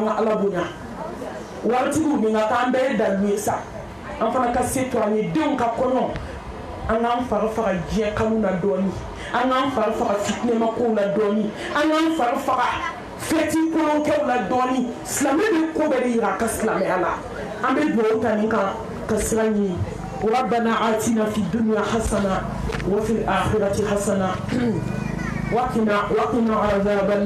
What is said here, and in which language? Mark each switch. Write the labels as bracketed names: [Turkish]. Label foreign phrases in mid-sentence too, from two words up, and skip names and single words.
[Bambara] ka ala bonya waritigiw min ka k'an bɛɛ ye dalu ye sa an fana ka se to an ye denw ka kɔɲɔ an k'an fari faga diɲɛ kanu na dɔɔni an k'an fari faga fitinɛmakow la dɔɔni an k'an fari faga fɛti kolonkɛw la dɔɔni silamɛ bɛ ko bɛɛ de yira a ka silamɛya la an bɛ dugawu ta nin kan ka sira ɲini [Arabic] ربنا آتنا في الدنيا حسنة وفي الآخرة حسنة وقنا عذاب النار